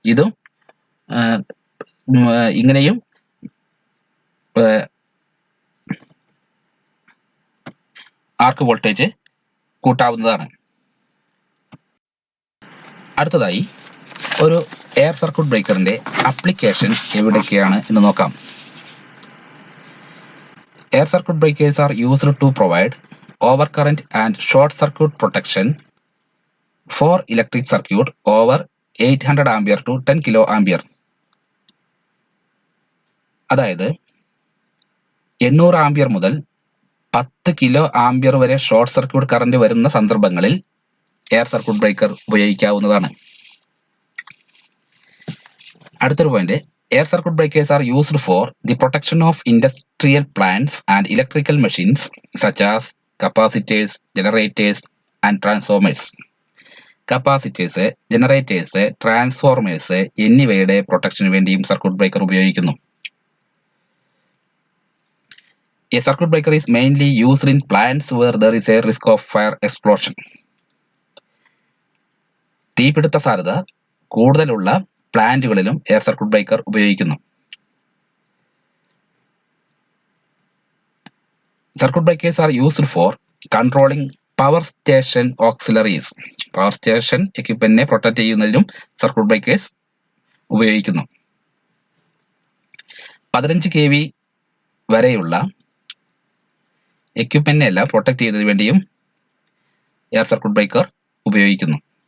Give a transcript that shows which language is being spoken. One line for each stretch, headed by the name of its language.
Malayalam: ഇതും ഇങ്ങനെയും ആർക്ക് വോൾട്ടേജ് കൂട്ടാവുന്നതാണ്. അടുത്തതായി ഒരു എയർ സർക്യൂട്ട് ബ്രേക്കറിന്റെ അപ്ലിക്കേഷൻസ് എവിടേക്കാണ് എന്ന് നോക്കാം.
English: Air circuit breakers are used to provide overcurrent and short circuit protection for electric circuit over 800 ampere to 10 kilo ampere.
Malayalam: അതായത് 800 ആംപിയർ മുതൽ 10 കിലോ ആംപിയർ വരെ ഷോർട്ട് സർക്യൂട്ട് കറന്റ് വരുന്ന സന്ദർഭങ്ങളിൽ എയർ സർക്യൂട്ട് ബ്രേക്കർ ഉപയോഗിക്കാവുന്നതാണ്. അടുത്തൊരു point,
English: Air circuit breakers are used for the protection of industrial plants and electrical machines such as capacitors, generators and transformers.
Malayalam: Capacitors, generators, Transformers എന്നിവയുടെ പ്രൊട്ടക്ഷന് വേണ്ടിയും circuit breaker ഉപയോഗിക്കുന്നു.
English: A circuit breaker is mainly used in plants where there is a risk of fire explosion.
Malayalam: തീപിടുത്ത സാധ്യത കൂടുതലുള്ള പ്ലാന്റുകളിലും air circuit breaker ഉപയോഗിക്കുന്നു.
English: Circuit breakers are used for controlling power station auxiliaries.
Malayalam: Power station എക്യുപ്മെന്റിനെ protect ചെയ്യുന്നതിലും circuit breakers ഉപയോഗിക്കുന്നു. 15 kV വരെയുള്ള എക്യുപ്മെന്റിനെ എല്ലാം protect ചെയ്യുന്നതിന് വേണ്ടിയും air circuit breaker ഉപയോഗിക്കുന്നു.